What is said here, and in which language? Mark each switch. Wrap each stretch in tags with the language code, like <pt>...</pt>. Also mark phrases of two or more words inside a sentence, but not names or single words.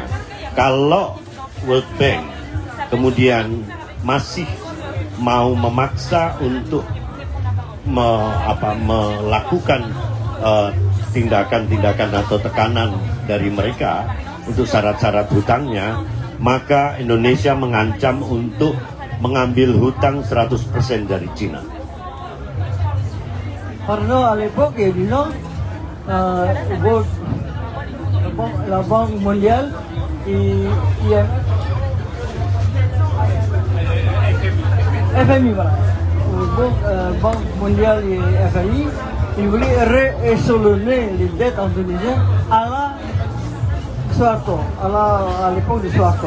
<id>Kalau World Bank kemudian masih mau memaksa untuk melakukan tindakan-tindakan atau tekanan dari mereka untuk syarat-syarat hutangnya, maka Indonesia mengancam untuk mengambil hutang 100% dari China.</id> <fr>Pardon, à l'époque, il y a 10 ans, la Banque mondiale et FMI, voilà. Banque mondiale et FMI, ils voulaient rééchelonner les dettes indonésiennes à la Soeharto, à l'époque de Soeharto.</fr>